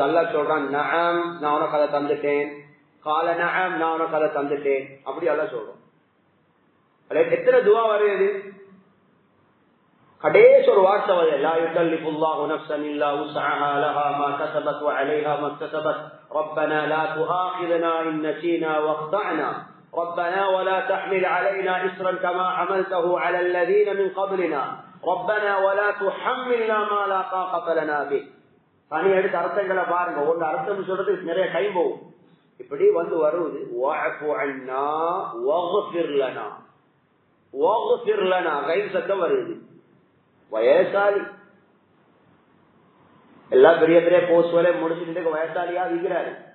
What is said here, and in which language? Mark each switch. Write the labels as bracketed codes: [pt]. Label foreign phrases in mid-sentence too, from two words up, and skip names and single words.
[ta] அல்லாஹ் சொல்றான், நஅம் நான் உனக்கு அதை தந்துட்டேன், [ar] قال نعم [ta] நான் உனக்கு அதை தந்துட்டேன், அப்படி அல்லாஹ் சொல்றான். எத்தனை துஆ வருது? கடைசி ஒரு வார்த்தை வருது, [ar] لا يكلف الله نفسا إلا وسعها لها ما كسبت وعليها ما اكتسبت ربنا لا تؤاخذنا إن نسينا وأخطأنا ربنا ولا تحمل علينا إصرا كما حملته على الذين من قبلنا ربنا ولا تحملنا ما لا طاقة لنا به. [ta] தனி எடுத்து அர்த்தங்களை பாருங்க, ஒன்று அர்த்தம் சொல்றதுக்கு நிறைய டைம் போகும். இப்படி வந்து வருவது [ar] واعف عنا واغفر لنا، واغفر لنا [ta] கைன் சத்தம் வருது. வயசாலி எல்லாம் பெரிய பெரிய போஸ்ட் வேலை முடிச்சுட்டு வயசாலியா இருக்கிறாரு.